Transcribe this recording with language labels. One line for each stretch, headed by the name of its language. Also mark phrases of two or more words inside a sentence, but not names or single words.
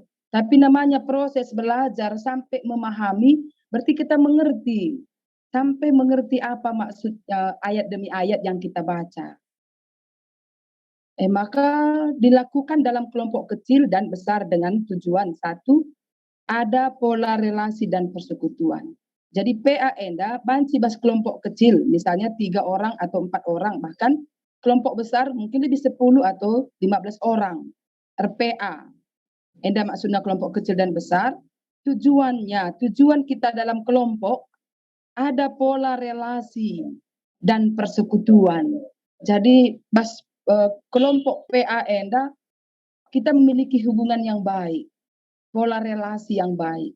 Indonesian: Tapi namanya proses belajar sampai memahami berarti kita mengerti. Sampai mengerti apa maksudnya ayat demi ayat yang kita baca. Maka dilakukan dalam kelompok kecil dan besar dengan tujuan 1, ada pola relasi dan persekutuan. Jadi PA
Batak Karo: enda banci bas
Indonesian: kelompok kecil, misalnya 3 orang atau 4 orang, bahkan kelompok besar mungkin lebih 10 atau 15 orang. RPA. Enda maksudnya kelompok kecil dan besar. Tujuan kita dalam kelompok ada pola relasi dan persekutuan. Jadi bas kelompok PA enda kita memiliki hubungan yang baik, pola relasi yang baik.